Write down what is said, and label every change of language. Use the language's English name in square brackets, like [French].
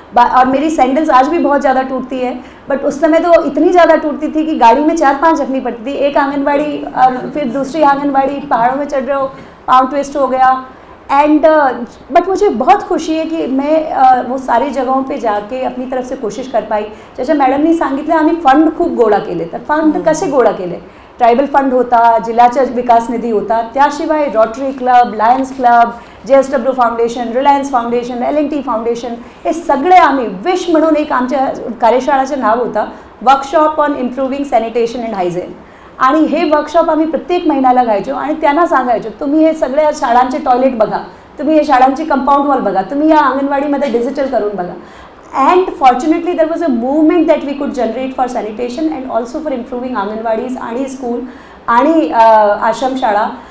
[Hindi] और मेरी सैंडल्स आज भी बहुत ज़्यादा टूटती है, बट उस समय तो इतनी ज़्यादा टूटती थी कि गाड़ी में 4-5 रखनी पड़ती थी. एक आंगनबाड़ी और फिर दूसरी आंगनबाड़ी, पहाड़ों में चढ़ रहे हो, पाँव ट्विस्ट हो गया. एंड बट मुझे बहुत खुशी है की मैं वो सारी जगहों पे जाके अपनी तरफ से कोशिश कर पाई. [Marathi] जशा मॅडमनी सांगितलं आम्ही फंड खूप गोळा केले. तर फंड कसे गोळा केले, ट्रायबल फंड होता, जिल्ह्याचा विकास निधी होता, त्याशिवाय rotary club, Lions club, JSW foundation, Reliance foundation, LNT foundation, हे सगळे आम्ही विश म्हणून एक आमच्या कार्यशाळेचं नाव होतं workshop on improving sanitation and hygiene. आणि हे वर्कशॉप आम्ही प्रत्येक महिन्याला घ्यायचो आणि त्यांना सांगायचो तुम्ही हे सगळ्या शाळांचे टॉयलेट बघा, तुम्ही हे शाळांची कंपाऊंड वॉल बघा, तुम्ही या अंगणवाडीमध्ये डिजिटल करून बघा. [English] And fortunately there was a movement that we could generate for sanitation and also for improving [Marathi] अंगणवाडीज आणि स्कूल आणि आश्रमशाळा.